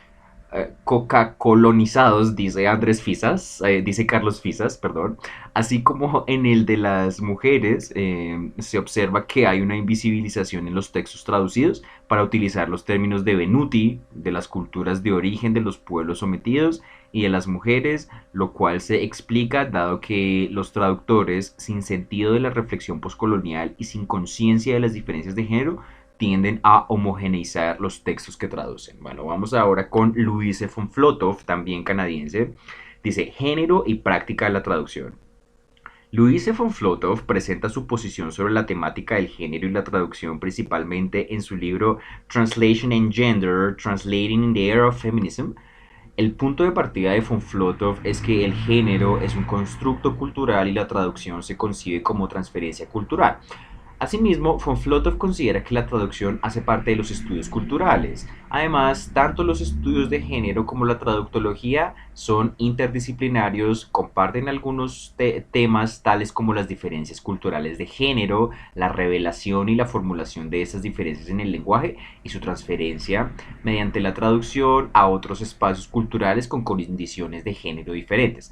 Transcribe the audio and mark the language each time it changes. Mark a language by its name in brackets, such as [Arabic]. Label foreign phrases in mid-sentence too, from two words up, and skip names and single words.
[Spanish] coca-colonizados, dice Andrés Fisas, dice Carlos Fisas, perdón, así como en el de las mujeres, se observa que hay una invisibilización en los textos traducidos para utilizar los términos de Benuti, de las culturas de origen de los pueblos sometidos y de las mujeres, lo cual se explica dado que los traductores, sin sentido de la reflexión postcolonial y sin conciencia de las diferencias de género, tienden a homogeneizar los textos que traducen. Bueno, vamos ahora con Louise von Flotow, también canadiense. Dice, género y práctica de la traducción. Louise von Flotow presenta su posición sobre la temática del género y la traducción principalmente en su libro Translation and Gender, Translating in the Era of Feminism. El punto de partida de von Flotow es que el género es un constructo cultural y la traducción se concibe como transferencia cultural. Asimismo, von Flotow considera que la traducción hace parte de los estudios culturales. Además, tanto los estudios de género como la traductología son interdisciplinarios, comparten algunos temas tales como las diferencias culturales de género, la revelación y la formulación de esas diferencias en el lenguaje y su transferencia mediante la traducción a otros espacios culturales con condiciones de género diferentes.